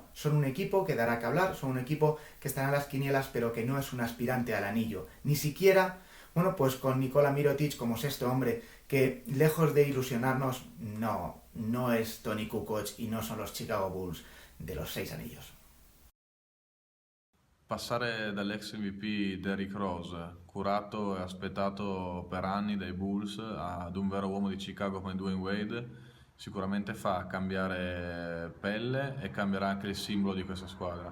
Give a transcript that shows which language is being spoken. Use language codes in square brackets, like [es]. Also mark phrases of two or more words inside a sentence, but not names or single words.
[es] Son un equipo que dará que hablar, son un equipo que estará en las quinielas, pero que no es un aspirante al anillo. Ni siquiera, pues con Nikola Mirotic como sexto hombre, que lejos de ilusionarnos, no es Tony Kukoc y no son los Chicago Bulls de los 6 anillos. [it] Passare dall'ex MVP Derrick Rose, curato e aspettato per anni dai Bulls, ad un vero uomo di Chicago come Dwyane Wade, sicuramente fa cambiare pelle e cambierà anche il simbolo di questa squadra.